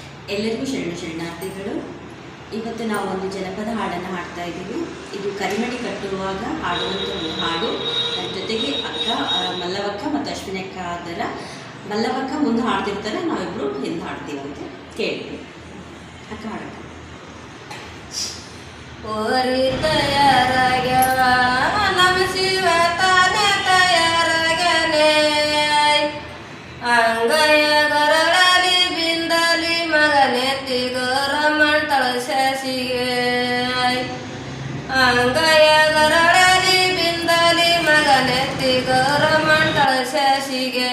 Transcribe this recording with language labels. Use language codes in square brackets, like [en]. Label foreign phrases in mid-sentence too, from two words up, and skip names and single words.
[kn] ಎಲ್ಲರಿಗೂ ಶರಣಾರ್ಥಿಗಳು. ಇವತ್ತು ನಾವು ಒಂದು ಜನಪದ ಹಾಡನ್ನು ಹಾಡ್ತಾ ಇದ್ದೀವಿ. ಇದು ಕರಿಮಣಿ ಕಟ್ಟುವಾಗ ಹಾಡುವಂಥ ಒಂದು ಹಾಡು. ನನ್ನ ಜೊತೆಗೆ ಅಕ್ಕ ಮಲ್ಲವಕ್ಕ ಮತ್ತು ಅಶ್ವಿನಕ್ಕ ಅದರ ಮಲ್ಲವಕ್ಕ ಮುಂದೆ ಹಾಡ್ತಿರ್ತಾರೆ, ನಾವಿಬ್ಬರು ಹಿಂದೆ ಹಾಡ್ತೀವಂತೆ. ಕೇಳಿ ಅಕ್ಕ ಹಾಡಕ್ಕ. ಓರಿ ತಯಾರಾಗ್ಯವ ನಮ ಶಿವ ತಾನೆ ತಯಾರಾಗ್ಯಾನೆ, ಅಂಗಯ ಗರಳಲಿ ಬಿಂದಲಿ ಮಗನೆತ್ತಿ ಗೌರಮ್ಮಂಟಳ ಶಶಿಗೆ, ಅಂಗಯ ಗರಳಲಿ ಬಿಂದಲಿ ಮಗನೆತ್ತಿ ಗೌರಮ್ಮಂಟಳ ಶಶಿಗೆ,